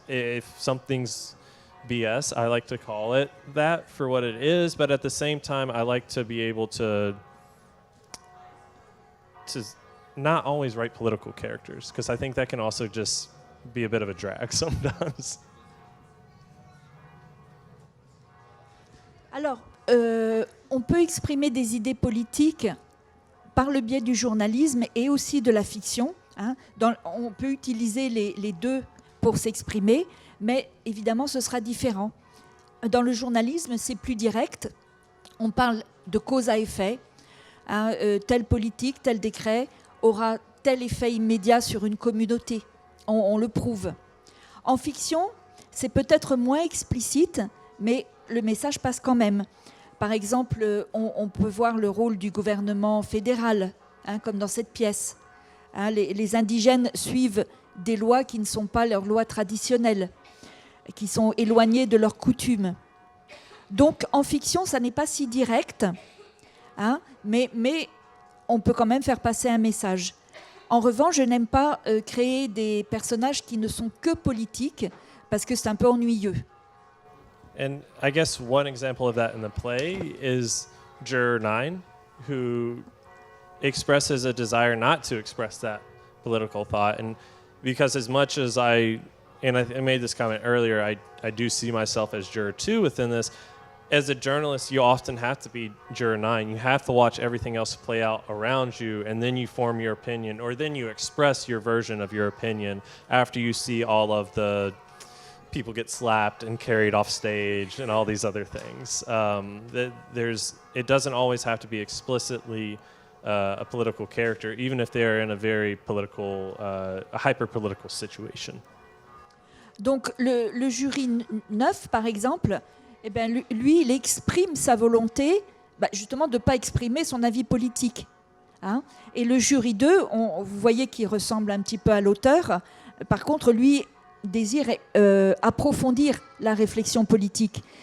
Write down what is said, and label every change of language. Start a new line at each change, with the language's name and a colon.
English: If something's BS, I like to call it that for what it is, but at the same time, I like to be able to not always write political characters, because I think that can also just be a bit of a drag sometimes.
French: Alors, on peut exprimer des idées politiques par le biais du journalisme et aussi de la fiction. Hein. On peut utiliser les deux pour s'exprimer, mais évidemment, ce sera différent. Dans le journalisme, c'est plus direct. On parle de cause à effet. Hein, telle politique, tel décret aura tel effet immédiat sur une communauté. On le prouve. En fiction, c'est peut-être moins explicite, mais le message passe quand même. Par exemple, on peut voir le rôle du gouvernement fédéral, hein, comme dans cette pièce. Hein, les indigènes suivent des lois qui ne sont pas leurs lois traditionnelles, qui sont éloignées de leurs coutumes. Donc, en fiction, ça n'est pas si direct, hein, mais on peut quand même faire passer un message. En revanche, je n'aime pas créer des personnages qui ne sont que politiques, parce que c'est un peu ennuyeux.
English: And I guess one example of that in the play is Juror 9, who expresses a desire not to express that political thought. And because as much as I made this comment earlier, I do see myself as Juror 2 within this. As a journalist, you often have to be Juror 9. You have to watch everything else play out around you, and then you form your opinion, or then you express your version of your opinion after you see all of the people get slapped and carried off stage and all these other things. It doesn't always have to be explicitly a political character, even if they're in a very political, a hyper-political situation.
French: Donc le jury 9, par exemple, eh ben, lui, il exprime sa volonté justement de ne pas exprimer son avis politique. Hein. Et le jury 2, vous voyez qu'il ressemble un petit peu à l'auteur. Par contre, lui désire approfondir la réflexion politique.